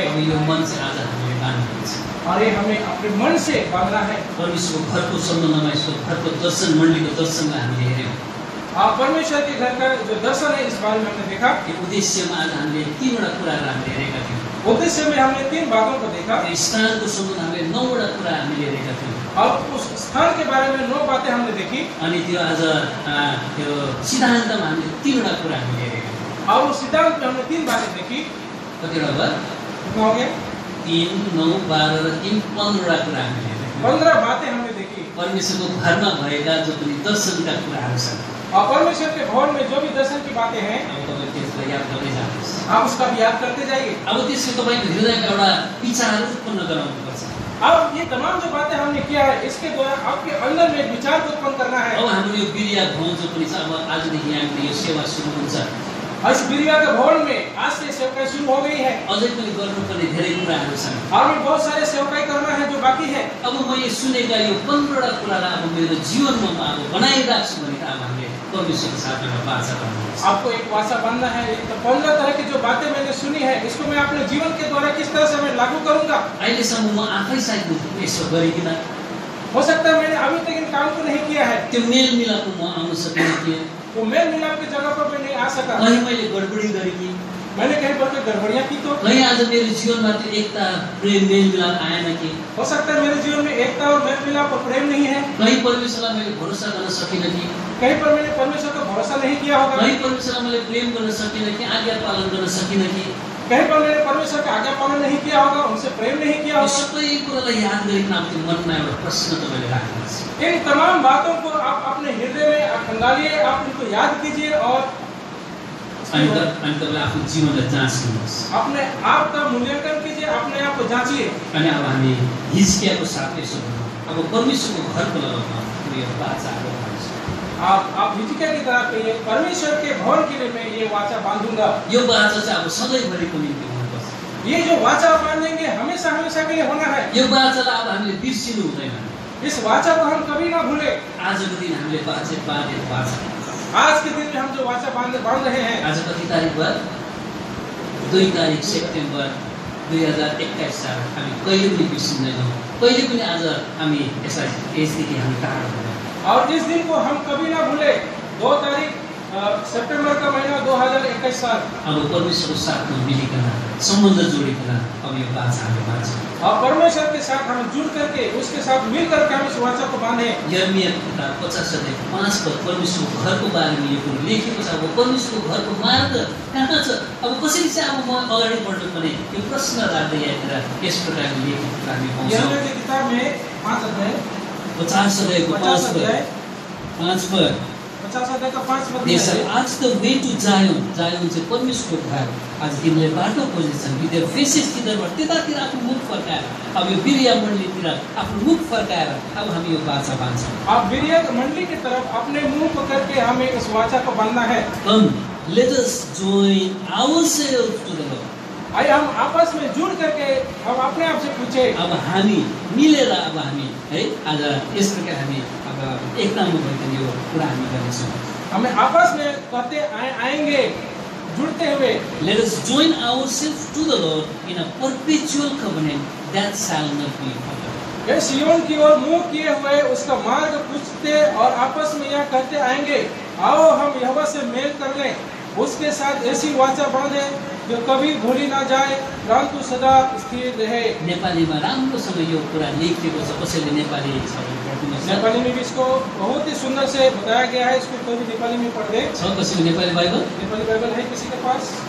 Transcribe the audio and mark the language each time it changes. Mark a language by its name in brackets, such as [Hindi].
[Nepali] अब यो मन चाहिँ आज हामीले बाँध्नुपर्छ। [Hindi] और ये हमें अपने मन से बांधना है। [Nepali] परमेश्वरको घरको सम्बन्धमा यसको घरको दर्शन, मण्डलीको दर्शनलाई हामीले हेर्यौँ। [Hindi] परमेश्वर के घर का जो दर्शन है इस बारे में हमने देखा। [Nepali] यो उद्देश्यमा आज हामीले 3वटा कुराहरू हामीले हेरेका थियौँ। [Hindi] उद्देश्य में हमने 3 बातों को देखा। [Nepali] स्थानको सम्बन्ध हामीले 9वटा कुरा हामीले हेरेका थियौँ। [Hindi] और उस स्थान के बारे में 9 बातें हमने देखी। [Nepali] अनि त्यो आज त्यो सिद्धान्तमा हामीले 3वटा कुरा हामीले हेरेका थियौँ। [Hindi] और उस सिद्धांत में हमने 3 बातें देखी। [Nepali] कतिवटा भयो? [Hindi] कितना हो गया? [Nepali] 3, 9, 12 र 3, 15वटा कुरा हामीले हेरेका थियौँ। [Hindi] 15 बातें हमने देखी। [Nepali] परमेश्वरको घरमा भएका जो पनि दर्शनका कुराहरू छन्, [Hindi] और परमेश्वर के भवन में जो भी दर्शन की बातें हैं, [Nepali] अब तपाईँ त्यसलाई याद गर्दै जानुहोस्। [Hindi] आप उसका भी याद करते जाइए। [Nepali] अब त्यसले तपाईँको हृदयमा एउटा विचार उत्पन्न गराउनुपर्छ। [Hindi] अब ये तमाम जो बातें हमने किया है, इसके द्वारा आपके अंदर में एक विचार को उत्पन्न करना है। [Nepali] अब हाम्रो यो बिरिया भवन जो पनि छ, अब आजदेखि हामीले यो सेवा सुरु हुन्छ। [Hindi] और इस बिरिया के भवन में आज से सेवकाई शुरू हो गई है। [Nepali] अझै पनि गर्नुपर्ने धेरै कुराहरू छन्। [Hindi] और में बहुत सारे सेवकाई करना है जो बाकी है। [Nepali] अब मैले सुनेका यो 15वटा कुरालाई अब मेरो जीवनमा म अब बनाइराख्छु भने अब हामीले परमेश्वरको साथ एउटा वाचा बाँध्नुपर्छ। [Hindi] आपको एक वाचा बांधना है। तो 15 तरह की जो बातें मैंने सुनी है, इसको मैं अपने जीवन के द्वारा किस तरह से मैं लागू करूंगा। [Nepali] अहिलेसम्म म आफै सायद यसो गरिकन [Hindi] हो सकता है मैंने अभी तक इन काम को नहीं किया है। [Nepali] त्यो मेलमिलापमा म आउन सकिनँ थिएँ। [Hindi] तो मेल मिलाप की जगह पर मैं नहीं आ सका। [Nepali] कहीँ मैले गडबडी गरेँ कि [Hindi] मैंने कहीं पर कोई गड़बड़ियां की तो [Nepali] कहीं आज मेरो जीवनमा त्यो एकता, प्रेम, मेलमिलाप आएन कि [Hindi] हो सकता है मेरे जीवन में एकता और मेल मिलाप और प्रेम नहीं है। [Nepali] कहीं परमेश्वरलाई मैले भरोसा गर्न सकिनँ कि [Hindi] कहीं पर मैंने परमेश्वर का भरोसा नहीं किया होगा। [Nepali] कहीं परमेश्वरलाई मैले प्रेम गर्न सकिनँ कि आज्ञा पालन गर्न सकिनँ कि [Hindi] कहीं पर मैंने परमेश्वर का आज्ञा पालन नहीं किया होगा, उनसे प्रेम नहीं किया [Nepali] यो [Hindi] होगा। [Nepali] सबै कुरालाई याद गरिकन अब त्यो मनमा एउटा प्रश्न तपाईँले राख्नुहोस्। [Hindi] इन तमाम बातों को आप अपने हृदय में आप खंगालिए, आप उनको याद कीजिए और [Nepali] अनि तपाईँले आफ्नो जीवनलाई जाँच्नुहोस्। [Hindi] अपने आप का मूल्यांकन कीजिए, अपने आप को जांचिए। [Nepali] अनि अब हामी हिजकियाको साथ यसो गरौँ। अब परमेश्वरको घरको लगमा यो वाचाहरू भन्छ। [Hindi] आप हिजकिया की तरह कहिए, परमेश्वर के भवन के लिए मैं ये वाचा बांधूंगा। [Nepali] यो वाचा चाहिँ अब सधैँभरिको निम्ति हुनुपर्छ। [Hindi] ये जो वाचा बांधेंगे हमेशा हमेशा के लिए होना है। [Nepali] यो वाचालाई अब हामीले बिर्सिनु हुँदैन। [Hindi] इस वाचा को हम कभी ना भूले। [Nepali] आजको दिन हामीले वाचा बाँधेको वाचा। [Hindi] आज के दिन में हम जो वाचा बांध रहे हैं। [Nepali] आज कति तारिक भयो? 2 तारिक सेप्टेम्बर 2021 साल। हामी कहिले पनि बिर्सिँदैनौँ। कहिले पनि आज हामी यसदेखि हामी टाढा हुँदैन। [Hindi] और इस दिन को हम कभी ना भूले। 2 तारीख सितंबर का महीना 2021 साल। [Nepali] अब परमेश्वरको साथमा मिलिकन सम्बन्ध जोडिकन अब यो वाचा हामी बाँच्छौँ। [Hindi] और परमेश्वर के साथ हम जुड़ करके उसके साथ मिल करके हम इस वाचा को बांधे। [Nepali] यर्मियाको किताब 50 अध्याय 5 पद परमेश्वरको घरको बारेमा यो कुरो लेखेको छ। अब परमेश्वरको घरको मार्ग कहाँ छ? अब कसरी चाहिँ अब म अगाडि बढ्नु पर्ने यो प्रश्न राख्दै यहाँतिर यस प्रकारले लेखेको हामी पाउँछौँ। [Hindi] यर्मिया की किताब में 5 अध्याय [Nepali] 50 अध्यायको 5 पद [Hindi] 50 अध्याय का 5 पद। [English] They shall ask the way to Zion. [Nepali] Zion चाहिँ परमेश्वरको घर। आज तिमीले बाटो खोजेछन्, विद्या फेसेस तिनीहरूबाट त्यतातिर आफ्नो मुख फर्काएर अब यो बिरिया मण्डलीतिर आफ्नो मुख फर्काएर अब हामी यो वाचा बाँच्छौँ। [Hindi] आप बिरिया मंडली की तरफ अपने मुंह पकड़ के हमें इस वाचा को बांधना है। [English] Come, let us join ourselves to the Lord. [Hindi] आइए हम आपस में जुड़ करके हम अपने आप से पूछे। [Nepali] अब हामी मिलेर अब हामी है आज यस प्रकार हामी अब एकतामा भइकन यो कुरा हामी गर्नेछौँ। [Hindi] हमें आपस में करते आएंगे जुड़ते हुए। [English] Let us join ourselves to the Lord in a perpetual covenant that shall not be broken. [Hindi] ये सियोन की ओर मुंह किए हुए उसका मार्ग पूछते और आपस में यह कहते आएंगे, आओ हम यहोवा से मेल कर लें, उसके साथ ऐसी वाचा बांधे जो कभी भूली ना जाए परंतु सदा स्थिर रहे। [Nepali] नेपालीमा राम्रोसँग यो कुरा लेखिएको छ। कसैले नेपाली छ भने पढ्नुहोस् न। [Hindi] नेपाली में भी इसको बहुत ही सुंदर से बताया गया है। इसको कोई भी नेपाली में पढ़ दे। [Nepali] छ कसैको नेपाली बाइबल? [Hindi] नेपाली बाइबल है किसी के पास?